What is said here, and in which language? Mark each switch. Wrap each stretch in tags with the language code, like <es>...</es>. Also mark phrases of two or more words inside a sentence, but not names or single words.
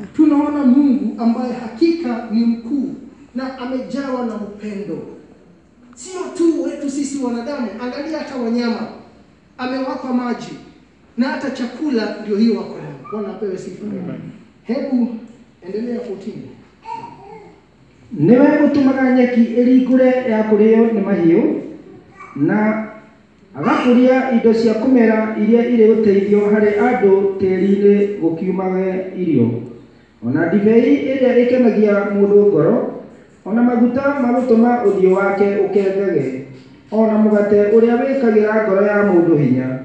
<sw>Tunaona Mungu ambaye hakika ni mkuu na amejawa na upendo. Sio tu wetu sisi wanadamu, angalia hata wanyama. Amewapa maji na hata chakula ndio hiyo wako nayo. Bwana apewe sifa. Hebu endelea 14.</sw> <ki>Niwe utumaga nyeki ĩringũre ya kũrĩo nĩ mahiũ na agakũria indo cia kũmera iria irĩ ũteithio harĩ andũ tĩĩri-inĩ gũkiumage irio. Ona ndibei ĩrĩa ĩkenagia mũndũ ngoro, ona maguta ma gũtũma ũthiũ wake ũkengage, ona mũgate ũrĩa wĩkagĩra ngoro ya mũndũ hinya.</ki>